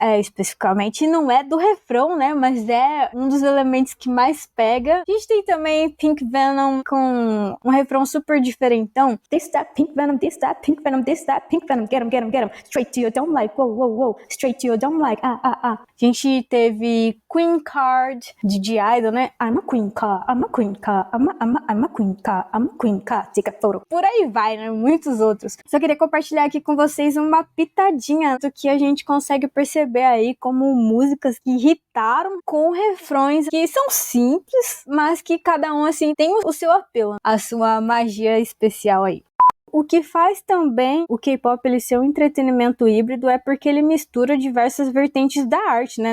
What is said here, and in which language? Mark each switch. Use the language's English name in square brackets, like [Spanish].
[Portuguese] Especificamente não é do refrão, né? Mas é um dos elementos que mais pega. A gente tem também Pink Venom com um refrão super diferentão. [English] This, that, Pink Venom, this, that, Pink Venom, this, that, Pink Venom, get him, get him, get him. Straight to your dome like, whoa, whoa, whoa. Straight to your dome like, [Portuguese] A gente teve Queen Card, de Idol, né? [English] I'm a Queen Card, I'm a Queen Card, I'm a Queen Card, I'm a Queen Card, take a photo. [Portuguese] Por aí vai, né? Muitos outros. Só queria compartilhar aqui com vocês uma pitadinha do que a gente consegue perceber aí como músicas que irritaram com refrões que são simples, mas que cada um, assim, tem o seu apelo, a sua magia especial aí. O que faz também o K-pop ele ser um entretenimento híbrido é porque ele mistura diversas vertentes da arte, né?